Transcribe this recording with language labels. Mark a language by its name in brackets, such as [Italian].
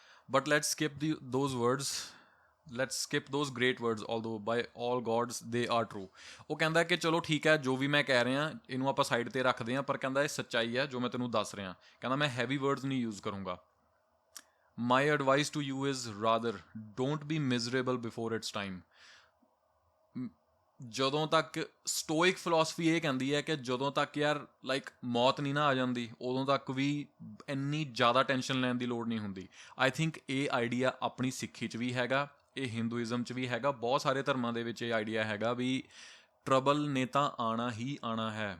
[English] But let's skip those words, let's skip those great words, although by all gods they are true. [Punjabi] ਉਹ ਕਹਿੰਦਾ ਕਿ ਚਲੋ ਠੀਕ ਹੈ, ਜੋ ਵੀ ਮੈਂ ਕਹਿ ਰਿਹਾ ਇਹਨੂੰ ਆਪਾਂ ਸਾਈਡ 'ਤੇ ਰੱਖਦੇ ਹਾਂ, ਪਰ ਕਹਿੰਦਾ ਇਹ ਸੱਚਾਈ ਹੈ ਜੋ ਮੈਂ ਤੈਨੂੰ ਦੱਸ ਰਿਹਾ। ਕਹਿੰਦਾ ਮੈਂ ਹੈਵੀ ਵਰਡਸ ਨਹੀਂ ਯੂਜ਼ ਕਰੂੰਗਾ। [English] My advice to you is rather don't be miserable before its time. [Punjabi] ਜਦੋਂ ਤੱਕ ਸਟੋਇਕ ਫਿਲਾਸਫੀ ਇਹ ਕਹਿੰਦੀ ਹੈ ਕਿ ਜਦੋਂ ਤੱਕ ਯਾਰ ਲਾਈਕ ਮੌਤ ਨਹੀਂ ਨਾ ਆ ਜਾਂਦੀ, ਉਦੋਂ ਤੱਕ ਵੀ ਇੰਨੀ ਜ਼ਿਆਦਾ ਟੈਨਸ਼ਨ ਲੈਣ ਦੀ ਲੋੜ ਨਹੀਂ ਹੁੰਦੀ। [English] I think [Punjabi] ਇਹ ਆਈਡੀਆ ਆਪਣੀ ਸਿੱਖੀ 'ਚ ਵੀ ਹੈਗਾ, ਇਹ ਹਿੰਦੂਇਜ਼ਮ 'ਚ ਵੀ ਹੈਗਾ, ਬਹੁਤ ਸਾਰੇ ਧਰਮਾਂ ਦੇ ਵਿੱਚ ਇਹ ਆਈਡੀਆ ਹੈਗਾ ਵੀ ਟਰਬਲ ਨੇ ਤਾਂ ਆਉਣਾ ਹੀ ਆਉਣਾ ਹੈ।